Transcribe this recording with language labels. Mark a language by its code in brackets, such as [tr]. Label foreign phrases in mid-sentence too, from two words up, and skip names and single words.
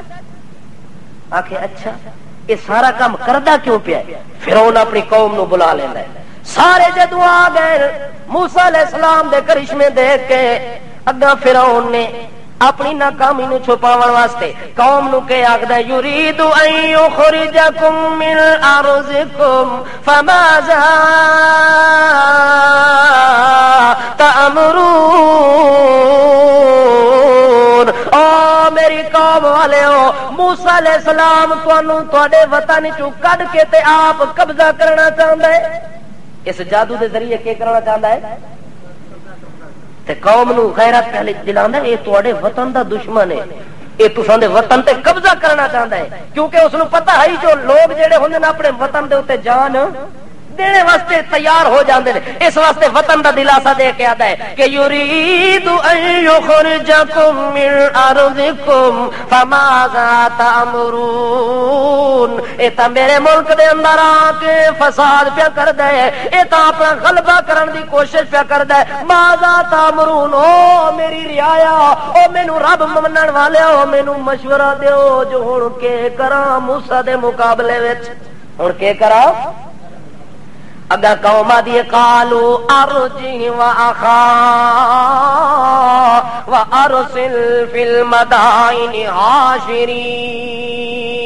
[pa] آکھے اچھا یہ سارا کام کردا کیوں پیا ہے؟ فرعون اپنی قوم نو بلا لیندا ہے. سارے جدو آ گئے موسیٰ [ar] علیہ السلام [pa] دے کرشمے دیکھ کے اگا فرعون نے اپنی ناکامی نو چھپاون واسطے قوم نو کہ آکھدا ہے [ar] یرید ان یخرجکم من ارضکم فماذا تأمرون. [pa] او میری قوم والے ہو، موسیٰ [ar] علیہ السلام [pa] تانوں تواڈے وطن چوں کڈ کے تے آپ قبضہ کرنا چاہندا ہے. اس جادو دے ذریعے کی کرنا چاہندا ہے تے قوم نو غیرت پہلے دلاندا ہے یہ تواڈے وطن دا دشمن ہے، یہ تساں دے وطن تے قبضہ کرنا چاہندا ہے. کیونکہ اس نو پتہ ہے جو لوگ جڑے ہوندے نے اپنے وطن دے اوتے جان دینے واسطے تیار ہو جاندے نے، اس واسطے وطن دا دلاسا دے کے آدا ہے کہ [ar] یرید ان یخرجکم من ارضکم فماذا تأمرون. [pa] اے تا میرے ملک دے اندر آ کے فساد پیا کردا ہے، اے تا اپنا غلبہ کرن دی کوشش پیا کردا ہے. [ar] ماذا تأمرون، [pa] او میری رعایا، او مینوں رب منن والے، او مینوں مشورہ دیو جو ہن کے کراں موسیٰ دے مقابلے وچ. ہن کے کراں؟ اگا قوم دی [ar] قالو ارجی و اخا و ارسل فی المدائن حاشرین.